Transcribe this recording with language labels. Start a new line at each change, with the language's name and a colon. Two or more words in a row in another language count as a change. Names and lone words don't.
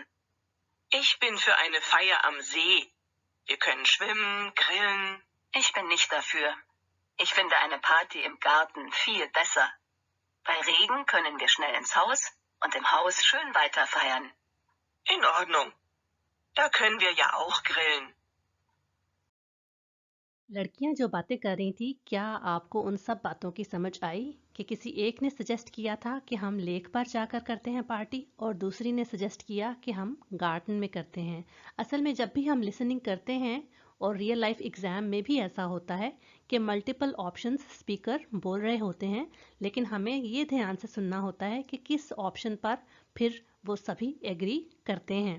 German: Ich bin für eine Feier am See. Wir können schwimmen, grillen. Ich bin nicht dafür. Ich finde eine Party im Garten viel besser. Bei Regen können wir schnell ins Haus und im Haus schön weiter feiern. In Ordnung. Da können wir ja auch grillen.
Hindi: लड़कियां जो बातें कर रही थी, क्या आपको उन सब बातों की समझ आई कि किसी एक ने सजेस्ट किया था कि हम लेक पर जाकर करते हैं पार्टी और दूसरी ने सजेस्ट किया कि हम गार्डन में करते हैं? असल में जब भी हम लिसनिंग करते हैं और
English: real life exam
Hindi: में भी ऐसा होता है कि
English: multiple options speaker
Hindi: बोल रहे होते हैं, लेकिन हमें ये ध्यान से सुनना होता है कि किस ऑप्शन पर फिर वो सभी एग्री करते हैं।